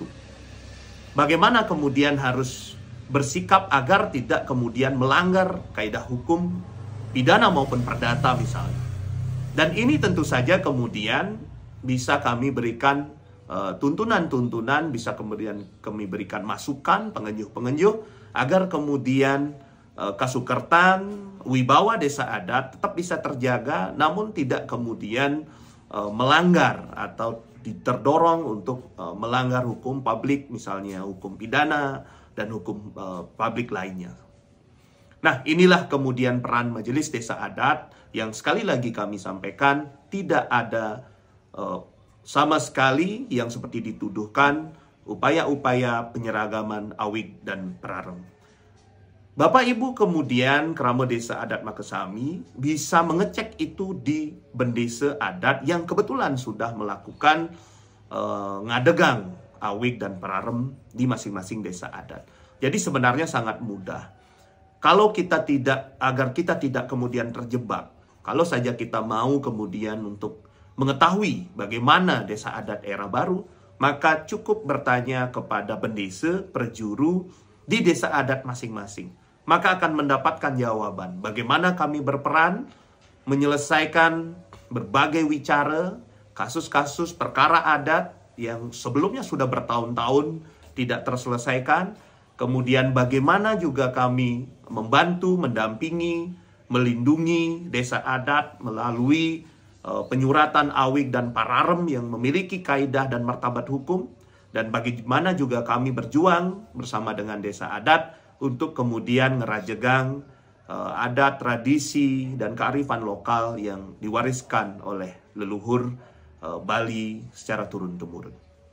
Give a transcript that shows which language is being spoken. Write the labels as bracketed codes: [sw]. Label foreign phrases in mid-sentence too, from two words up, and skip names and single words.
[id] Bagaimana kemudian harus bersikap agar tidak kemudian melanggar kaidah hukum pidana maupun perdata misalnya. Dan ini tentu saja kemudian bisa kami berikan tuntunan-tuntunan, bisa kemudian kami berikan masukan, pengenyuh-pengenyuh, agar kemudian kasukertan, wibawa desa adat tetap bisa terjaga, namun tidak kemudian melanggar atau terdorong untuk melanggar hukum publik, misalnya hukum pidana dan hukum publik lainnya. Nah, inilah kemudian peran Majelis Desa Adat yang sekali lagi kami sampaikan tidak ada sama sekali yang seperti dituduhkan upaya-upaya penyeragaman awik dan perarem. Bapak Ibu kemudian Kerama Desa Adat Makesami bisa mengecek itu di Bendesa Adat yang kebetulan sudah melakukan [ban] ngadegang awik [id] dan perarem di masing-masing desa adat. Jadi sebenarnya sangat mudah. Kalau kita tidak, agar kita tidak kemudian terjebak, kalau saja kita mau kemudian untuk mengetahui bagaimana desa adat era baru, maka cukup bertanya kepada bendesa, perjuru di desa adat masing-masing. Maka akan mendapatkan jawaban bagaimana kami berperan menyelesaikan berbagai wicara, kasus-kasus perkara adat yang sebelumnya sudah bertahun-tahun tidak terselesaikan. Kemudian bagaimana juga kami membantu, mendampingi, melindungi desa adat melalui penyuratan awik dan pararem yang memiliki kaidah dan martabat hukum. Dan bagaimana juga kami berjuang bersama dengan desa adat untuk kemudian ngerajegang adat, tradisi, dan kearifan lokal yang diwariskan oleh leluhur Bali secara turun-temurun.